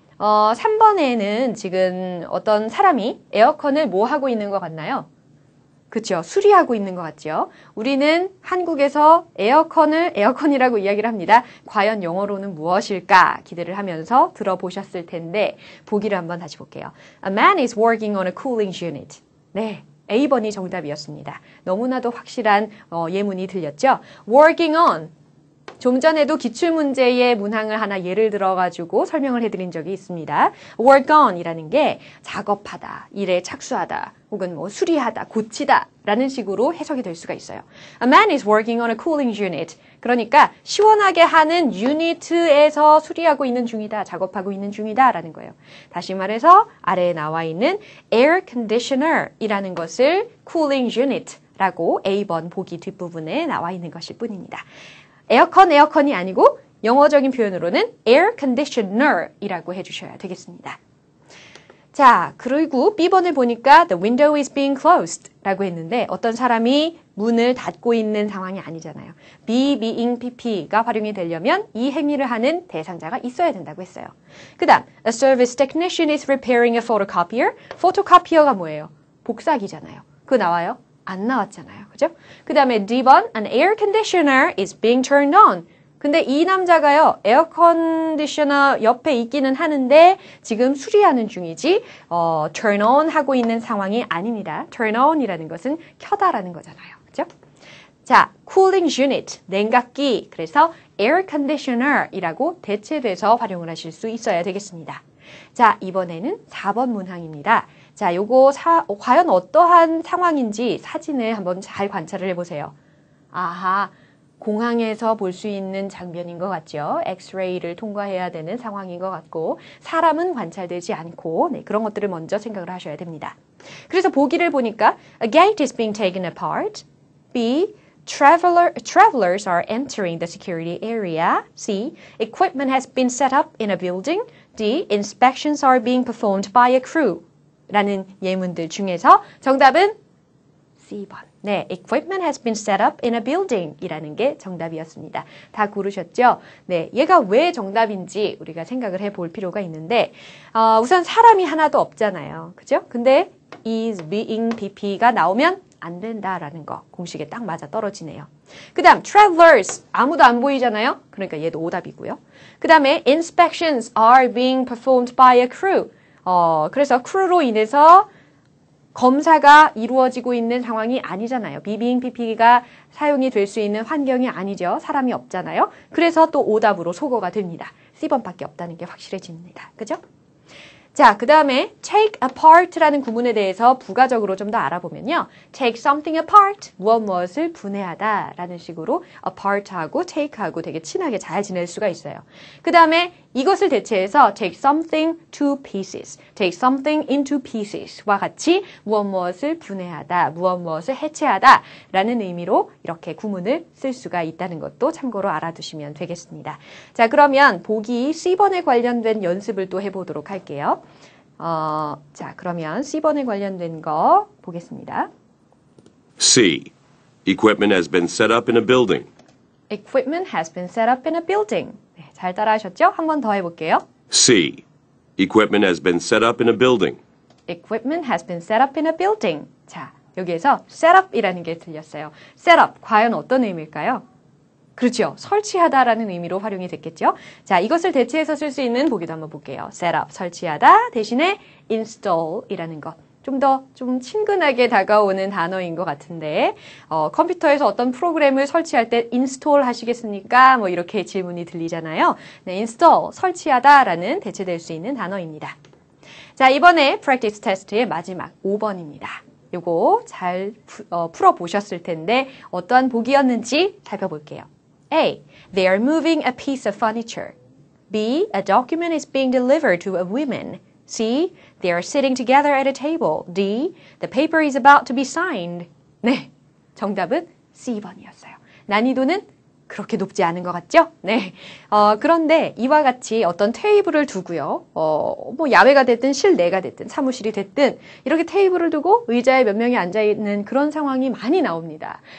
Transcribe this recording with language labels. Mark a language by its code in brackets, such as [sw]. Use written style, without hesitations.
[ko] 3번에는 지금 어떤 사람이 에어컨을 뭐 하고 있는 것 같나요? 그렇죠. 수리하고 있는 것 같죠. 우리는 한국에서 에어컨이라고 이야기를 합니다. 과연 영어로는 무엇일까 기대를 하면서 들어보셨을 텐데 보기를 한번 다시 볼게요. [en] A man is working on a cooling unit. [ko] 네, A번이 정답이었습니다. 너무나도 확실한 예문이 들렸죠. [en] Working on. [ko] 좀 전에도 기출문제의 문항을 하나 예를 들어가지고 설명을 해드린 적이 있습니다. work on 이라는 게 작업하다, 일에 착수하다, 혹은 뭐 수리하다, 고치다 라는 식으로 해석이 될 수가 있어요. [en] A man is working on a cooling unit. [ko] 그러니까 시원하게 하는 유니트에서 수리하고 있는 중이다, 작업하고 있는 중이다 라는 거예요. 다시 말해서 아래에 나와 있는 air conditioner 이라는 것을 cooling unit 라고 A번 보기 뒷부분에 나와 있는 것일 뿐입니다. 에어컨이 아니고 영어적인 표현으로는 air conditioner 이라고 해주셔야 되겠습니다. 자, 그리고 B번을 보니까 [en] the window is being closed [ko] 라고 했는데 어떤 사람이 문을 닫고 있는 상황이 아니잖아요. be, being, pp가 활용이 되려면 이 행위를 하는 대상자가 있어야 된다고 했어요. 그 다음, [en] a service technician is repairing a photocopier. photocopier가 [ko] 뭐예요? 복사기잖아요. 그거 나와요? 안 나왔잖아요. 그죠? 그 다음에 D번, [en] an air conditioner is being turned on. [ko] 근데 이 남자가요, 에어 컨디셔너 옆에 있기는 하는데 지금 수리하는 중이지 turn on 하고 있는 상황이 아닙니다. turn on 이라는 것은 켜다라는 거잖아요. 그죠? 자, cooling unit, 냉각기. 그래서 air conditioner 이라고 대체돼서 활용을 하실 수 있어야 되겠습니다. 자, 이번에는 4번 문항입니다. 자, 요거 과연 어떠한 상황인지 사진을 한번 잘 관찰을 해보세요. 아하, 공항에서 볼 수 있는 장면인 것 같죠? 엑스레이를 통과해야 되는 상황인 것 같고 사람은 관찰되지 않고 네, 그런 것들을 먼저 생각을 하셔야 됩니다. 그래서 보기를 보니까 [en] A gate is being taken apart. B. Travelers are entering the security area. C. Equipment has been set up in a building. D. Inspections are being performed by a crew. [ko] 라는 예문들 중에서 정답은 C번. 네, equipment has been set up in a building 이라는 게 정답이었습니다. 다 고르셨죠? 네, 얘가 왜 정답인지 우리가 생각을 해볼 필요가 있는데 우선 사람이 하나도 없잖아요. 그죠? 근데 is, being, pp가 나오면 안 된다라는 거 공식에 딱 맞아 떨어지네요. 그 다음 travelers 아무도 안 보이잖아요. 그러니까 얘도 오답이고요. 그 다음에 [en] inspections are being performed by a crew. [ko] 그래서 crew로 인해서 검사가 이루어지고 있는 상황이 아니잖아요. being, pp가 사용이 될 수 있는 환경이 아니죠. 사람이 없잖아요. 그래서 또 오답으로 소거가 됩니다. C번밖에 없다는 게 확실해집니다. 그죠? 자, 그 다음에 take apart라는 구문에 대해서 부가적으로 좀 더 알아보면요. take something apart, 무엇을 분해하다 라는 식으로 apart하고 take하고 되게 친하게 잘 지낼 수가 있어요. 그 다음에 이것을 대체해서 take something to pieces, take something into pieces와 같이 무엇을 분해하다, 무엇을 해체하다 라는 의미로 이렇게 구문을 쓸 수가 있다는 것도 참고로 알아두시면 되겠습니다. 자, 그러면 보기 C번에 관련된 연습을 또 해보도록 할게요. 자, 그러면 C번에 관련된 거 보겠습니다. [en] C. Equipment has been set up in a building. Equipment has been set up in a building. [ko] 네, 잘 따라하셨죠? 한 번 더 해볼게요. [en] C. Equipment has been set up in a building. Equipment has been set up in a building. [ko] 자, 여기에서 set up이라는 게 들렸어요. set up, 과연 어떤 의미일까요? 그렇죠. 설치하다라는 의미로 활용이 됐겠죠. 자, 이것을 대체해서 쓸 수 있는 보기도 한번 볼게요. set up, 설치하다 대신에 install이라는 것. 좀 더 좀 친근하게 다가오는 단어인 것 같은데 컴퓨터에서 어떤 프로그램을 설치할 때 install 하시겠습니까? 뭐 이렇게 질문이 들리잖아요. 네, install, 설치하다라는 대체될 수 있는 단어입니다. 자, 이번에 practice test의 마지막 5번입니다. 요거 잘 풀어보셨을 텐데 어떠한 보기였는지 살펴볼게요. [en] A. They are moving a piece of furniture. B. A document is being delivered to a woman. C. They are sitting together at a table. D. The paper is about to be signed. [ko] 네, 정답은 C번이었어요. 난이도는 그렇게 높지 않은 것 같죠? 네. 그런데 이와 같이 어떤 테이블을 두고요. 뭐 야외가 됐든 실내가 됐든 사무실이 됐든 이렇게 테이블을 두고 의자에 몇 명이 앉아있는 그런 상황이 많이 나옵니다.